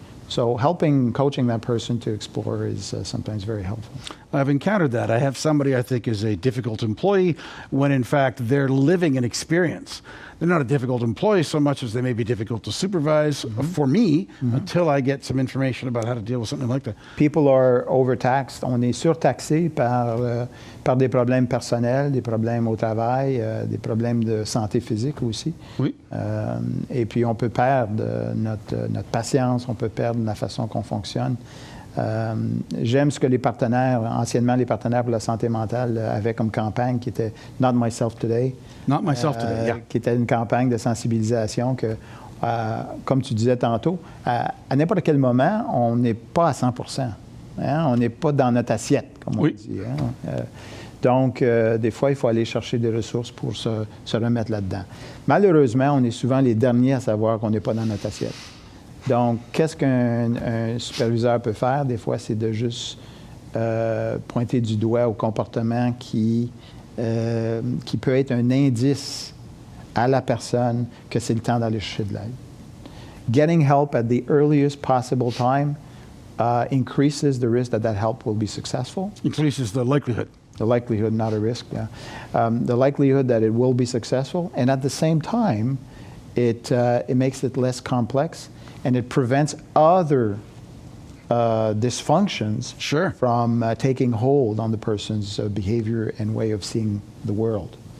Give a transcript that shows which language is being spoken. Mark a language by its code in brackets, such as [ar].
[en] So coaching that person to explore is sometimes very helpful. I've encountered that. I have somebody I think is a difficult employee when in fact they're living an experience. They're not a difficult employee so much as they may be difficult to supervise for me until I get some information about how to deal with something like that. People are overtaxed. [fr] On est surtaxé par des problèmes personnels, des problèmes au travail, des problèmes de santé physique aussi. Oui. Et puis on peut perdre notre patience, on peut perdre la façon qu'on fonctionne. J'aime ce que les partenaires, anciennement les partenaires pour la santé mentale, avaient comme campagne qui était Not Myself Today. [en] Not Myself Today, yeah. [fr] Qui était une campagne de sensibilisation que, comme tu disais tantôt, à n'importe quel moment, on n'est pas à 100%. Hein? On n'est pas dans notre assiette, comme on dit. Hein? Donc, des fois, il faut aller chercher des ressources pour se remettre là-dedans. Malheureusement, on est souvent les derniers à savoir qu'on n'est pas dans notre assiette. Donc, qu'est-ce qu'un superviseur peut faire? Des fois, c'est de juste pointer du doigt au comportement qui peut être un indice à la personne que c'est le temps d'aller chercher de l'aide. [en] Getting help at the earliest possible time increases the risk that help will be successful. Increases the likelihood. The likelihood, not a risk, yeah. The likelihood that it will be successful, and at the same time, it makes it less complex, and it prevents other dysfunctions from taking hold on the person's behavior and way of seeing the world.